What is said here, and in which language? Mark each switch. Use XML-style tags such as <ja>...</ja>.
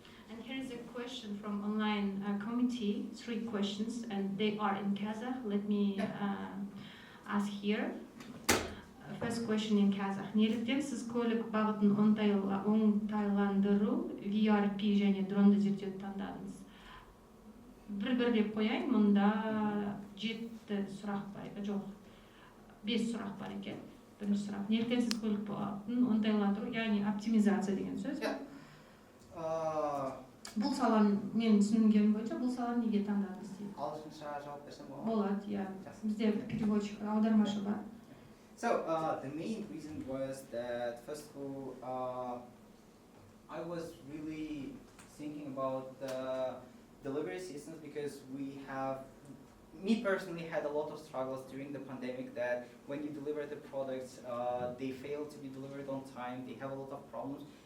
<en>And here is a question from online committee, 3 questions, and they are in Kazakh. Let me ask here. First question in Kazakh.</en> <kk>Неліктен сіз көлік бағытын оңтайландыру, VRP және дронды зерттеуді таңдадыңыз? Бір-бірлеп қояйын, мұнда 7 сұрақ бар, жоқ, 5 сұрақ бар екен. Бірінші сұрақ. Неліктен сіз көлік бағытын оңтайландыру, яғни оптимизация деген сөз? Бұл саланы, мен түсінгенім бойынша, бұл саланы неге таңдадыңыз дейді? Ағылшынша жауап берсем болады? Болады, иә. Бізде переводчик, аудармашы бар.</kk> <en>So the main reason was that first of all, I was really thinking about the delivery systems because me personally had a lot of struggles during the pandemic that when you deliver the products, they fail to be delivered on time, they have a lot of problems.</en>